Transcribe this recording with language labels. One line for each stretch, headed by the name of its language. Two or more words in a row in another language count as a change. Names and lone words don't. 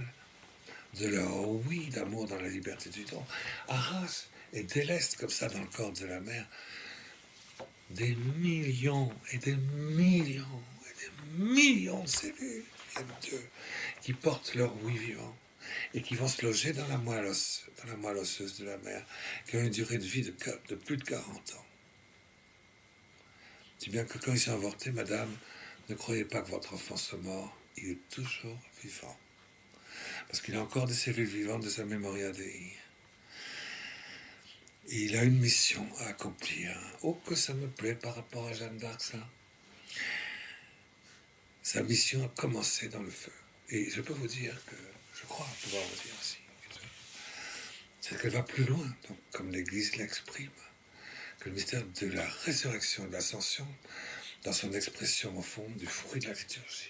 French: de leur oui d'amour dans la liberté du don, arrachent et délestent comme ça dans le corps de la mère des millions et des millions et des millions de cellules qui portent leur oui vivant et qui vont se loger dans la moelle osseuse de la mère, qui ont une durée de vie de plus de 40 ans. Si bien que quand ils sont avortés, madame, ne croyez pas que votre enfant soit mort, il est toujours vivant. Parce qu'il a encore des cellules vivantes de sa
Latin: mémoria Dei.
French: Et il a une mission à accomplir. Oh, que ça me plaît par rapport à Jeanne d'Arc, ça. Sa mission a commencé dans le feu. Et je peux vous dire que, je crois pouvoir vous dire aussi, c'est qu'elle va plus loin, donc, comme l'Église l'exprime, que le mystère de la résurrection et de l'ascension, dans son expression au fond du fruit de la liturgie.